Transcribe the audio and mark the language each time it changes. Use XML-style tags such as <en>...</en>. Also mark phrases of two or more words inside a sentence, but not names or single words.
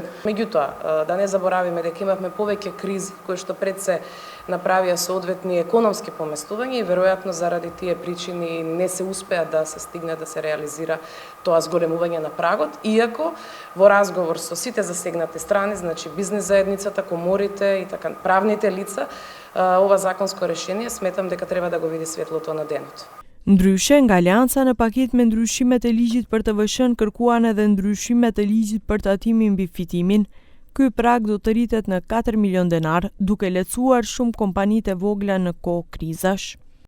<mk>Меѓутоа, да не заборавиме дека имавме повеќе кризи кои што пред се направија соодветни економски поместувања и веројатно заради тие причини не се успеа да се стигне да се реализира тоа зголемување на прагот, иако во разговор со сите засегнати страни, значи бизнес заедницата, коморите и така правните лица, ова законско решение сметам дека треба да го види светлото на денот.</mk> <sq>Ndryshe, nga Aleanca në paketë me ndryshimet e ligjit për TVSH-n kërkuan edhe ndryshimet e ligjit për tatimin mbi fitimin. Ky prag do të rritet në 4 milion denar, duke lehtësuar shumë kompanitë e vogla në kohë krizash.</sq>